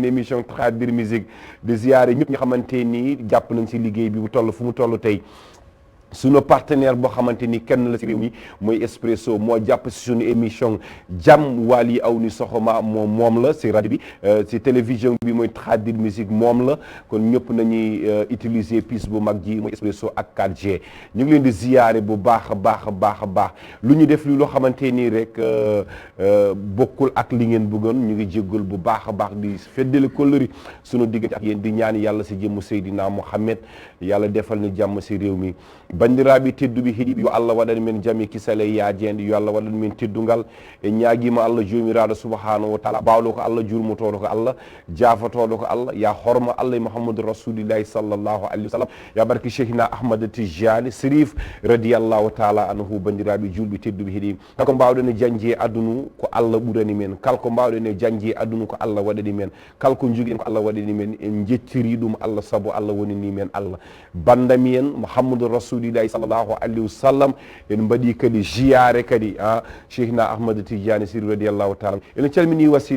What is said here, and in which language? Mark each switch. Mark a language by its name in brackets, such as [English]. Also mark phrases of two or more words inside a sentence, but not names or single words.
[Wolof] émission Tradir musique de ziaré ñëpp nga xamanteni jàpp nañ ci liggéey bi bu toll fu mu toll tey suñu partenaire boo xamante ni kenn la ci réew mi mooy Expresso moo jàpp si suñu émission jàmm Wally aw ni soxoma moom la si rajo bi si télévision bi mooy Tradir musique moom la kon ñëpp nañuy utiliser piste bu mag ji mooy Expresso ak 4G ñu ngi leen di ziyaare bu baax a baax a baax a baax lu ñu def li loo xamante nii rek bokkul ak li ngeen bëggoon ñu ngi jéggul bu baax a baax di feddali kóllëre suñu diggante ak yéen di ñaan yàlla si jëmm Seydina Mohamed yàlla defal ni jàmm si réew mi [Fula] bandiraɓe tedduɓe heeɗiɓe yo Allah waɗan men jaami kisale yajede yo Allah waɗan men teddungal e ñaaguima Allah jomiraɗo [Arabic] سبحانه وتعالى [Fula] bawɗo ko Allah jurmotoɗo ko Allah jafatoɗo ko Allah ya horma Allah e Mouhamadou [Arabic] رسول الله صلى الله عليه وسلم [Fula] ya barke cheikhina Ahmad Tijani Sérif [Arabic] رضي الله تعالى عنه [Fula] bandiraɓe julɓe tedduɓe heeɗiɓe kalko mbawɗen e jañje aduna ko Allah ɓurani men kalko mbawɗen e jañje aduna ko Allah waɗani men kalko joguiɗen ko Allah waɗani men en jettiri ɗum Allah saabu Allah wonani men Allah bandami en Mouhamadou [Arabic] رسول الله صلى الله عليه وسلم [Fula] en mbaɗi kadi jiyare kadi cheikhna Ahmad Tidiane Sirri [Arabic] رضي الله تعالى [Fula] enen calmini wasile